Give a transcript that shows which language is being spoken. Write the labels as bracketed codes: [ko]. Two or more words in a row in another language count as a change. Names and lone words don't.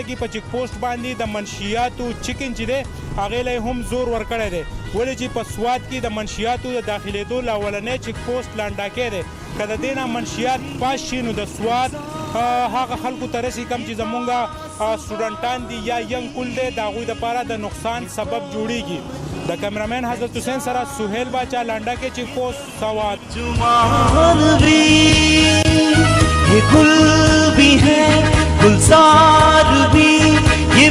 [ps] کې په چیک پوسټ باندې د منشیاتو چیکن چې دی هغې له هم زور ورکړی دی ولې چې په سوات کې د منشیاتو د داخلېدو له اولنی چیک پوسټ لانډاکی دی که د دې نه منشیات پاس شي نو د سوات هغه خلکو ته رسي کوم چې زمونږ سټوډنټان دي یا ینګ کول دی د هغوی دپاره د نقصان سبب جوړیږي د کیمرامین حضرت حسین سره سهیل باچا لانډاکی چیک پوسټ سوات [hi] जुमान भी ये गुल भी है गुलजार भी ये